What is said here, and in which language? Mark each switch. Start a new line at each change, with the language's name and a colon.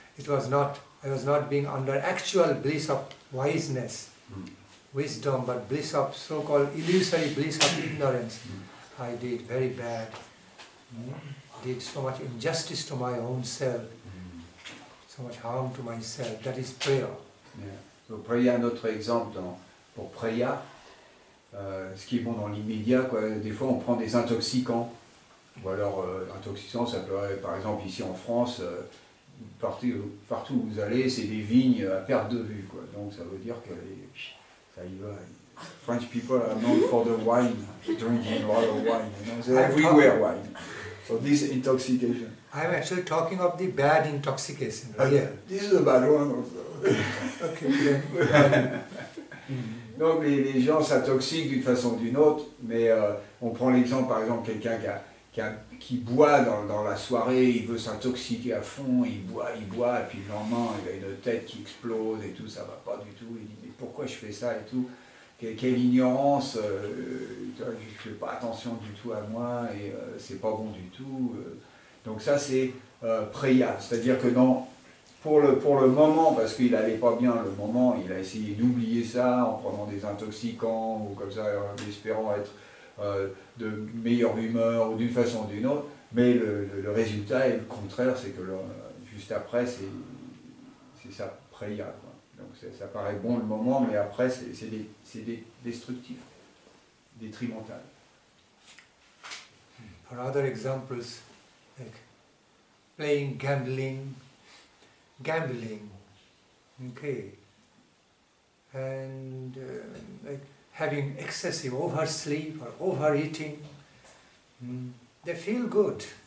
English: I was not being under actual bliss of wiseness, wisdom, but bliss of so-called illusory bliss of ignorance. I did very bad. Did so much injustice to my own self, so much harm to myself. That is prayer. Yeah.
French: Donc, Preya, un autre exemple pour Preya, ce qui est bon dans l'immédiat, quoi. Des fois on prend des intoxicants, ou alors intoxicants, ça peut être, par exemple ici en France, partout où vous allez, c'est des vignes à perte de vue, quoi. Donc ça veut dire que ça y va.
English: French people are known for the wine, drinking a lot of wine, you know, so everywhere wine. So this intoxication. I'm actually talking of the bad intoxication. Yeah. This is a bad one also. Okay. Yeah.
French: Donc les gens s'intoxiquent d'une façon ou d'une autre, mais on prend l'exemple par exemple quelqu'un qui boit dans la soirée, il veut s'intoxiquer à fond, il boit, et puis le lendemain il a une tête qui explose et tout, ça va pas du tout, il dit mais pourquoi je fais ça et tout, quelle ignorance, je fais pas attention du tout à moi et c'est pas bon du tout. Donc ça c'est Preya, c'est-à-dire que pour le moment, parce qu'il n'allait pas bien le moment, il a essayé d'oublier ça en prenant des intoxicants ou comme ça, en espérant être de meilleure humeur ou d'une façon ou d'une autre, mais le résultat est le contraire, c'est que juste après c'est ça Preya, quoi. Donc ça paraît bon le moment, mais après c'est destructif, détrimental.
English: For other examples, like playing gambling, okay, and like having excessive oversleep or overeating, they feel good.